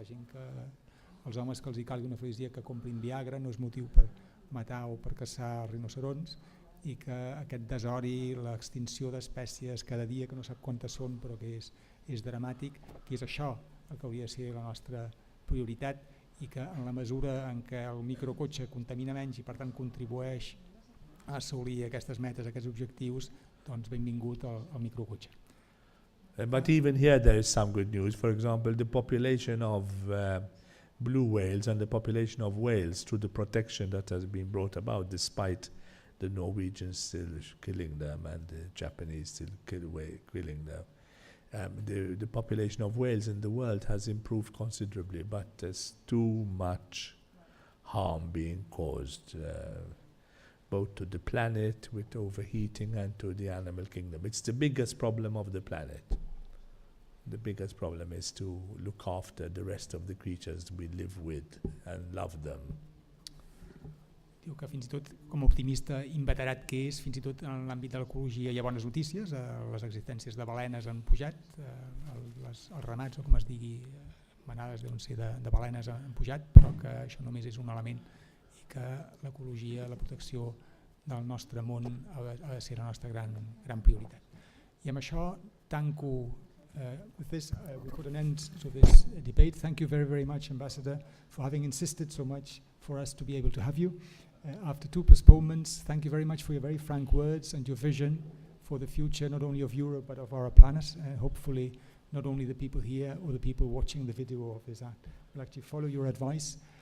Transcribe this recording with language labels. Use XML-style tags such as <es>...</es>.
<ca>La gent els homes que els hi calgui un afrodisíac que comprin Viagra no és motiu per matar o per caçar rinocerons, i que aquest desori, l'extinció d'espècies cada dia, que no sap quantes són però que és dramàtic, que és això el que hauria de ser la nostra prioritat, i que en la mesura en què el microcotxe contamina menys i per tant contribueix a assolir aquestes metes, aquests objectius, doncs benvingut al microcotxe.</ca> <en>But even here there is some good news. For example, the population of blue whales and the population of whales, through the protection that has been brought about despite the Norwegians still killing them and the Japanese still killing them. The population of whales in the world has improved considerably, but there's too much harm being caused, both to the planet with overheating and to the animal kingdom. It's the biggest problem of the planet. The biggest problem is to look after the rest of the creatures we live with and love them.</en> <ca>Diu que fins i tot, com a optimista inveterat que és, fins i tot en l'àmbit de l'ecologia hi ha bones notícies. Les existències de balenes han pujat, els ramats, o com es digui, manades deuen ser de balenes han pujat, però que això només és un element i que l'ecologia, la protecció del nostre món ha de ser la nostra gran prioritat. I amb això tanco.</ca> <en>With this, we put an end to this debate. Thank you very, very much, Ambassador, for having insisted so much for us to be able to have you. After 2 postponements, thank you very much for your very frank words and your vision for the future, not only of Europe, but of our planet. Hopefully, not only the people here or the people watching the video of this act will actually follow your advice.</en>